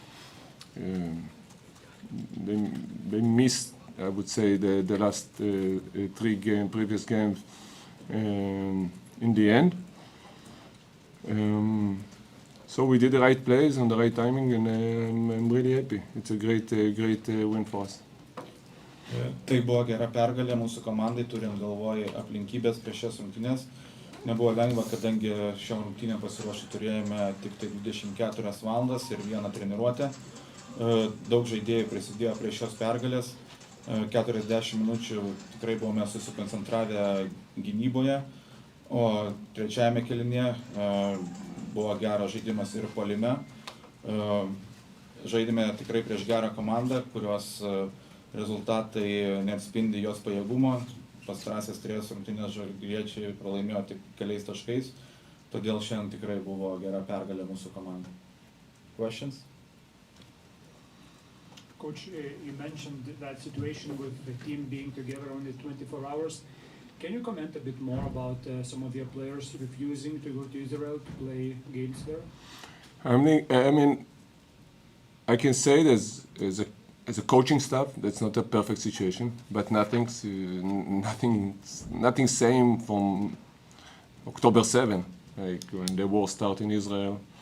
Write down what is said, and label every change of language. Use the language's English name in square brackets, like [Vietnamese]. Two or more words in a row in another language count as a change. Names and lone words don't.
[English] They missed, I would say, the last previous games in the end. So we did the right plays on the right timing, and I'm really happy. It's a great win for us. [Lithuanian] Tai buvo gera pergalė mūsų komandai, turint galvoj aplinkybės prieš šias rungtynes. Nebuvo lengva, kadangi šiom rungtynėm pasiruošę turėjome tik tai 24 valandas ir vieną treniruotę. Daug žaidėjų prisidėjo prie šios pergalės. 40 minučių tikrai buvome susikoncentravę gynyboje, o trečiajame kėlinyje buvo geras žaidimas ir puolime. Žaidėme tikrai prieš gerą komandą, kurios rezultatai neatspindi jos pajėgumo. Pastarąsias 3 rungtynes žalgiriečiai pralaimėjo tik keliais taškais, todėl šiandien tikrai buvo gera pergalė mūsų komandai. [English] Questions? Coach, you mentioned that situation with the team being together only 24 hours. Can you comment a bit more about some of your players refusing to go to Israel to play games there? I mean, I can say as a coaching staff, that's not a perfect situation, but nothing same from October 7, like when the war started in Israel.